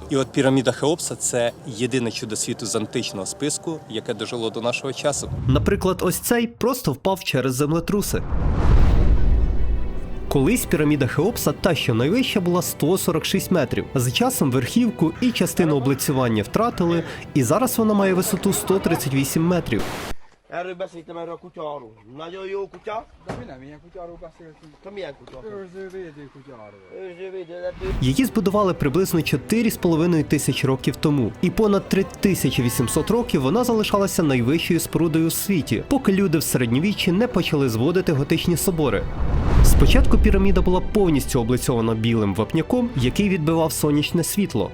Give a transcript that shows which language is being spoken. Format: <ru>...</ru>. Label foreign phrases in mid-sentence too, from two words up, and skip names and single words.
<uk>І от піраміда Хеопса – це єдине чудо світу з античного списку, яке дожило до нашого часу. Наприклад, ось цей просто впав через землетруси. Колись піраміда Хеопса, та що найвища, була 146 метрів. З часом верхівку і частину облицювання втратили, і зараз вона має висоту 138 метрів.</uk> <hu>Erről beszéltem erről a kutyáról. Nagyon jó kutya. De mi nem ilyen kutyáról beszéltünk? Te milyen kutya? Őrző-védő kutyáról. Őrzővédő.</hu> <uk>Її збудували приблизно 4,5 тисячі років тому. І понад 3800 років вона залишалася найвищою спорудою у світі, поки люди в середньовіччі не почали зводити готичні собори. Спочатку піраміда була повністю облицьована білим вапняком, який відбивав сонячне світло.</uk>